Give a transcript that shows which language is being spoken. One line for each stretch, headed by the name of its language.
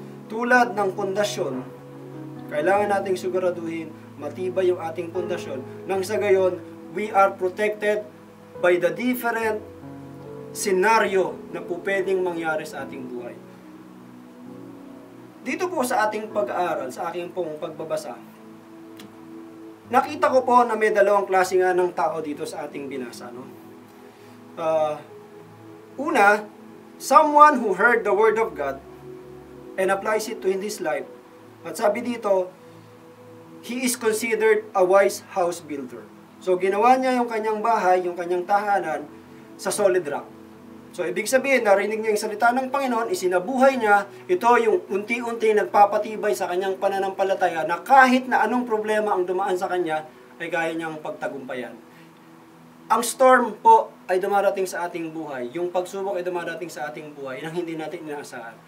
Filipino: Tulad ng pundasyon, kailangan nating siguraduhin matibay yung ating pundasyon nang sa gayon, we are protected by the different scenario na po pwedeng mangyari sa ating buhay. Dito po sa ating pag-aaral, sa aking pong pagbabasa, nakita ko po na may dalawang klase nga ng tao dito sa ating binasa. No?
English: Una, someone who heard the word of God and applies it to his life. At sabi dito, he is considered a wise house builder.
Filipino: So, ginawa niya yung kanyang bahay, yung kanyang tahanan, sa solid rock. So, ibig sabihin, narinig niya yung salita ng Panginoon, isinabuhay niya, ito yung unti-unti nagpapatibay sa kanyang pananampalataya na kahit na anong problema ang dumaan sa kanya, ay kaya niyang pagtagumpayan. Ang storm po ay dumarating sa ating buhay. Yung pagsubok ay dumarating sa ating buhay nang hindi natin inaasahan.